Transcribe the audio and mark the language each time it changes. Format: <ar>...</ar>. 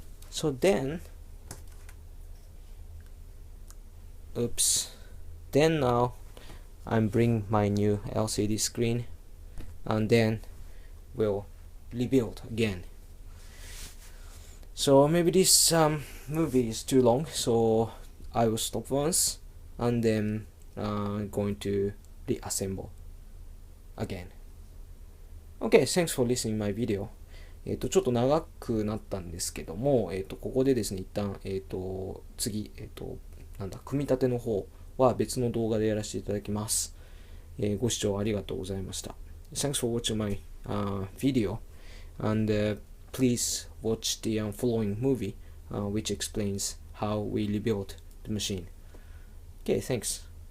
<en>So then now I'm bring my new LCD screen and then we'll rebuild again. So maybe this movie is too long, so I will stop once and then going to reassemble again. Okay, thanks for listening my video.</en> <ja>ちょっと長くなったんですけども、ここでですね、一旦、次、組み立ての方は別の動画でやらせていただきます。ご視聴ありがとうございました。</ja> <en>Thanks for watching my video and please watch the following movie which explains how we rebuilt the machine. Okay, thanks.</en>